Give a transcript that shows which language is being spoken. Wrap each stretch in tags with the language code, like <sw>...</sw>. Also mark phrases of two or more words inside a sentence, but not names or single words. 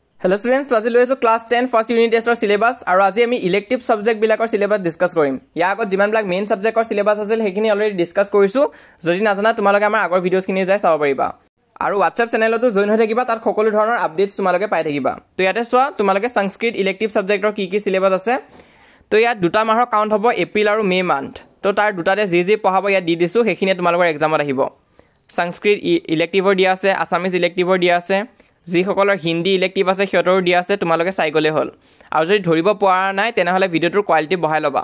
<en>Hello students,</en> <as>to আজি লৈছো</as> <en>class 10 first unit test or syllabus</en> <as>আৰু আজি আমি</as> <en>elective subject</en> <as>বিলাকৰ</as> <en>syllabus discuss</en> <as>কৰিম। ইয়া আগত যিমান বিলাক</as> <en>main subject or syllabus</en> <as>আছিল হেখিনি</as> <en>already discuss</en> <as>কৰিছো। যদি নাজানা তোমালোকে আমাৰ আগৰ ভিডিওছ খিনি যাই চাব পাৰিবা। আৰু WhatsApp চেনেলতো জয়েন হৈ থাকিবা, তাৰ সকলো ধৰণৰ আপডেটছ তোমালোকে পাই থাকিবা। তো ইয়াতে চোৱা তোমালোকে সংস্কৃত</as> <en>elective subject or</en> <as>কি syllabus আছে। তো ইয়াত দুটা মাহৰ কাউন্ট হ'ব এপ্ৰিল আৰু</as> <en>May month.</en> <as>তো তাৰ দুটাতে যি পঢ়াব ইয়াত দি দিছো হেখিনি তোমালোকৰ এক্সামত আহিব। সংস্কৃত ইলেক্টিভৰ দিয়া আছে, আসামিজ ইলেক্টিভৰ দিয়া আছে। যিসকলৰ হিন্দী ইলেক্টিভ আছে সিহঁতৰ দিয়া আছে, তোমালোকে চাই গলে হ'ল। আৰু যদি ধৰিব পৰা নাই তেনেহলে ভিডিওটোৰ কোৱালিটি বঢ়াই লবা।</as>